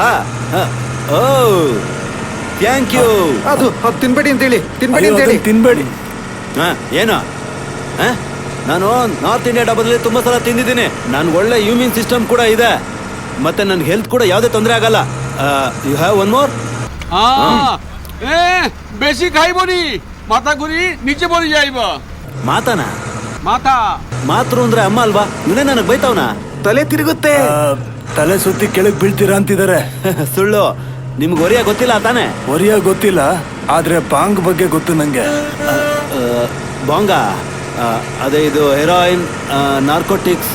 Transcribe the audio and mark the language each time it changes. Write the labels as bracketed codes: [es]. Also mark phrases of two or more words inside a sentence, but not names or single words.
[en] Oh thank you. [kn] ಅದು ತಿನ್ಬೇಡಿ ಅಂತೇಳಿ, ತಿನ್ಬೇಡಿ ಅಂತೇಳಿ. ತಿನ್ಬೇಡಿ. ಹಾ ಏನು ನಾನು ನಾರ್ತ್ ಇಂಡಿಯಾ ಡಬ್ಬದಲ್ಲಿ ತುಂಬಾ ಸಲ ತಿಂದಿದ್ದೀನಿ. ನನ್ಗೆ ಒಳ್ಳೆ [en] immune system [kn] ಕೂಡ ಇದೆ, ಮತ್ತೆ ನನ್ನ ಹೆಲ್ತ್ ಕೂಡ ಯಾವುದೇ ತೊಂದರೆ ಆಗಲ್ಲ. [en] You have one more? [or] ବେଶି ଖାଇବନି, ମଥା ଘୁରି ନିଚେ ପଡ଼େ ଯାଇବ। [kn] ಮಾತಾನ [or] মাথা [kn] ಮಾತೃ ಅಂದ್ರೆ ಅಮ್ಮ ಅಲ್ವಾ? ಇವನೇ ನನಗೆ ಬೈತಾವನ. ತಲೆ ತಿರುಗುತ್ತೆ. ತಲೆ ಸುತ್ತಿ ಕೆಳಗ್ ಬೀಳ್ತೀರಾ ಅಂತಿದ್ದಾರೆ. ಸುಳ್ಳು. ನಿಮ್ಗೆ ಒರಿಯ ಗೊತ್ತಿಲ್ಲ ತಾನೆ? ಒರಿಯ ಗೊತ್ತಿಲ್ಲ, ಆದ್ರೆ ಬಾಂಗ್ ಬಗ್ಗೆ ಗೊತ್ತು ನಂಗೆ. ಬಾಂಗ ಅದೇ ಇದು ಹೆರಾಯಿನ್, ನಾರ್ಕೋಟಿಕ್ಸ್,